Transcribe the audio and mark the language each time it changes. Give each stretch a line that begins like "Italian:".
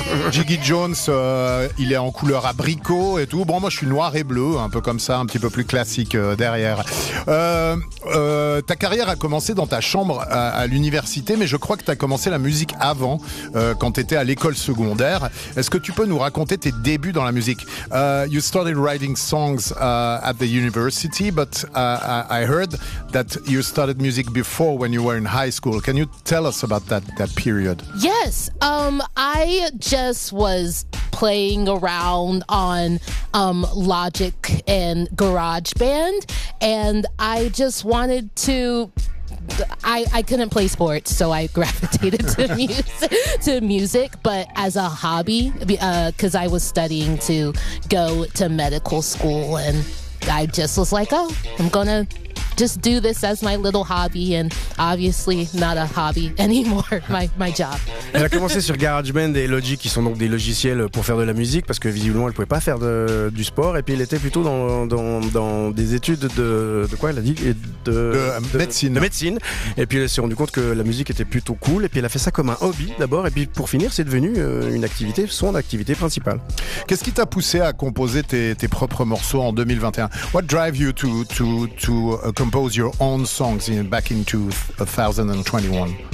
French: Jiggy Jones, il est en couleur abricot et tout. Bon, moi je suis noir et bleu, un peu comme ça, un petit peu plus classique derrière. Ta carrière a commencé dans ta chambre à l'université, mais je crois que tu as commencé la musique avant, quand tu étais à l'école secondaire. Est-ce que tu peux nous raconter tes débuts dans la musique?
English: You started writing songs at the university, but I heard that you started music before when you were in high school. Can you tell us about that period? Yes, I just was playing around on Logic and GarageBand, and I just wanted to... I couldn't play sports, so I gravitated to music, but as a hobby, because I was studying to go to medical school, and I just was like, oh, I'm gonna just do this as my little hobby, and obviously not a hobby anymore, my job.
French: Elle a commencé sur GarageBand et Logic, qui sont donc des logiciels pour faire de la musique, parce que visiblement elle pouvait pas faire du sport, et puis elle était plutôt dans des études de quoi elle a dit de médecine. Et puis elle s'est rendu compte que la musique était plutôt cool, et puis elle a fait ça comme un hobby d'abord, et puis pour finir c'est devenu son activité principale. Qu'est-ce qui t'a poussé à composer tes propres morceaux en 2021?
English: What drive you to compose your own songs back in 2021?